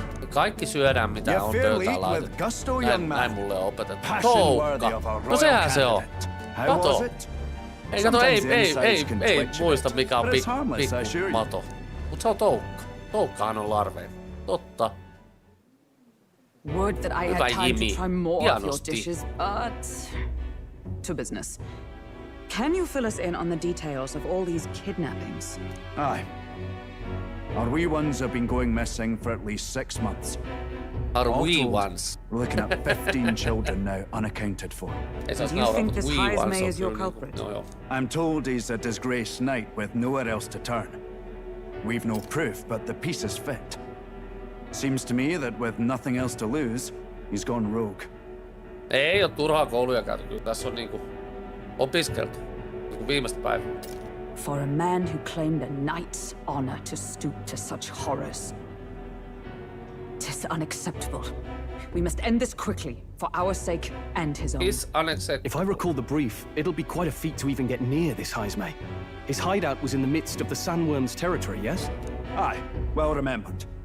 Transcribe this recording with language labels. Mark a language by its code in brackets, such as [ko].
[fi] Kaikki syödään, mitä on pöytään laitettu. Näin mulle on opetettu. Toukka! No sehän se on. Kato. Ei kato, ei muista mikä on pikku mato. Mut se on toukka. Toukkahan on larveen. Totta. [en] Would that I had time to try more of your dishes, but... To business. Can you fill us in on the details of all these kidnappings? Aye. Our wee ones have been going missing for at least 6 months. Our All wee told, ones. We're looking at 15 children now unaccounted for. Do you think this Heismay is your culprit? No. I'm told he's a disgraced knight with nowhere else to turn. We've no proof, but the pieces fit. Seems to me that with nothing else to lose, he's gone rogue. [fi] Ei oo turhaa kouluja käyty. Kyllä tässä on niinku opiskeltu. Niinku viimeistä päivää. [en] For a man who claimed a knight's honor to stoop to such horrors. 'Tis unacceptable. We must end this quickly, for our sake and his own. It's unacceptable. If I recall the brief, it'll be quite a feat to even get near this Heismay. His hideout was in the midst of the Sandworm's territory, yes? Aye, well remembered.